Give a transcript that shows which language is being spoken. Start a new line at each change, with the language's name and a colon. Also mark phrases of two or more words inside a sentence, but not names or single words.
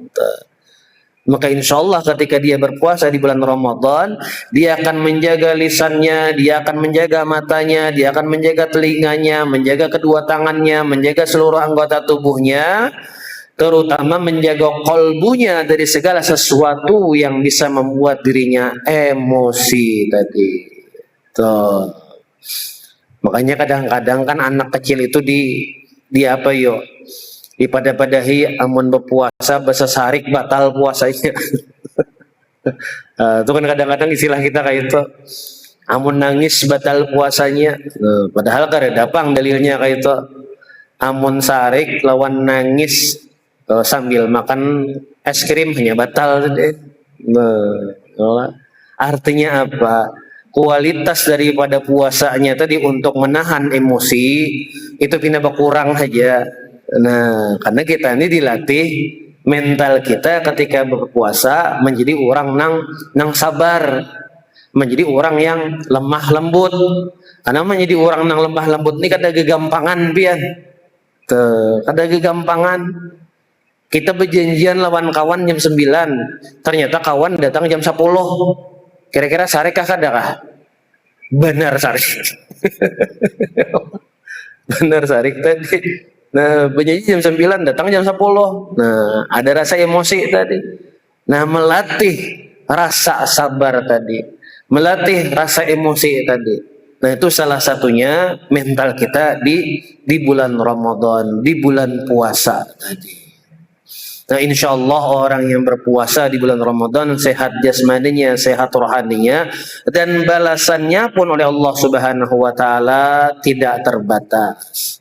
Indonesian: Maka
Arabic: إن شاء الله
Indonesian: ketika dia berpuasa di bulan Ramadan, dia akan menjaga lisannya, dia akan menjaga matanya, dia akan menjaga telinganya, menjaga kedua tangannya, menjaga seluruh anggota tubuhnya, terutama menjaga kolbunya dari segala sesuatu yang bisa membuat dirinya emosi tadi. Tuh. Makanya kadang-kadang kan anak kecil itu di apa yo?
Banjar: Dipada-padahi amun berpuasa bahasa sarik batal puasanya.
Indonesian: Itu kan kadang-kadang istilah kita kayak itu.
Banjar: Amun nangis batal puasanya. Padahal kada dapang dalilnya kayak itu. Amun sarik lawan nangis sambil makan es krim hanya batal.
Indonesian: Artinya apa? Kualitas daripada puasanya tadi untuk menahan emosi itu pindah berkurang saja. Nah, karena kita ini dilatih mental kita ketika berpuasa menjadi orang nang sabar, menjadi orang yang lemah lembut.
Banjar: Karena menjadi orang nang lemah lembut ini kada gegampangan pian. Kada gegampangan.
Indonesian: Kita berjanjian lawan kawan jam 9, ternyata kawan datang jam 10.
Banjar: Kira-kira sarik kah kada kah? Benar sarik. Benar sarik tadi.
Indonesian: Nah, berjanji jam 9, datang jam 10. Nah, ada rasa emosi tadi. Nah, melatih rasa sabar tadi. Melatih rasa emosi tadi. Nah, itu salah satunya mental kita di bulan Ramadan, di bulan puasa tadi. Nah,
Arabic: إن شاء الله
Indonesian: orang yang berpuasa di bulan Ramadan sehat jasmaninya, sehat rohaninya, dan balasannya pun oleh Allah
Arabic: سبحانه وتعالى
Indonesian: tidak terbatas.